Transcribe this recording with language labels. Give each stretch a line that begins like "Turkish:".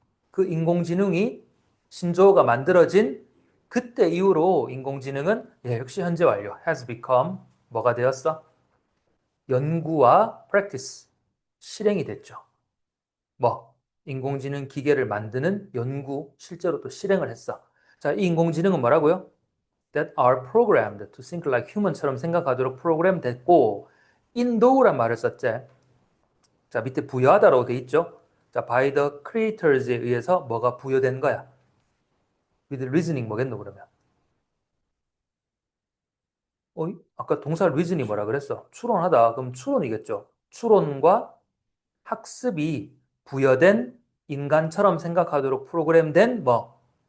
Korean: 그 인공지능이 신조어가 만들어진 그때 이후로 인공지능은 예, 역시 현재 완료
English: has become
Korean: 뭐가 되었어? 연구와 practice, 실행이 됐죠. 뭐, 인공지능 기계를 만드는 연구, 실제로 또 실행을 했어. 자, 이 인공지능은 뭐라고요?
English: That are programmed to think like human
Korean: 처럼 생각하도록 프로그램 됐고, endow란 말을 썼지. 자, 밑에 부여하다라고 돼 있죠. 자,
English: by the creators
Korean: 에 의해서 뭐가 부여된 거야?
English: with reasoning
Korean: 뭐겠노, 그러면? 아까 동사 reason이 뭐라 그랬어? 추론하다. 그럼 추론이겠죠. 추론과 학습이 부여된 인간처럼 생각하도록 프로그램된 뭐